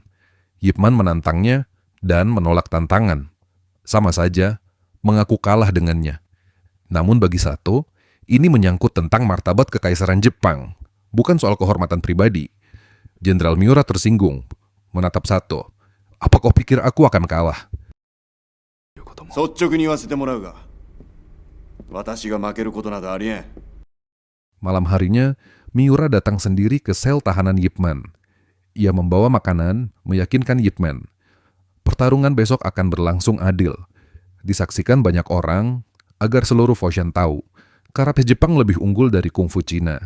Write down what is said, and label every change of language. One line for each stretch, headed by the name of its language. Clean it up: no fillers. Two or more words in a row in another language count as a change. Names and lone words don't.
Indonesian: Yip Man menantangnya dan menolak tantangan. Sama saja, mengaku kalah dengannya. Namun bagi Sato, ini menyangkut tentang martabat kekaisaran Jepang, bukan soal kehormatan pribadi. Jenderal Miura tersinggung, menatap Sato. Apa kau pikir aku akan kalah?
Japanese: 率直に言わせてもらうが、私が負けることなどありえん。
Indonesian: Malam harinya, Miura datang sendiri ke sel tahanan Yip Man. Ia membawa makanan, meyakinkan Yip Man. Pertarungan besok akan berlangsung adil. Disaksikan banyak orang, agar seluruh Foshan tahu, karate Jepang lebih unggul dari kungfu Cina.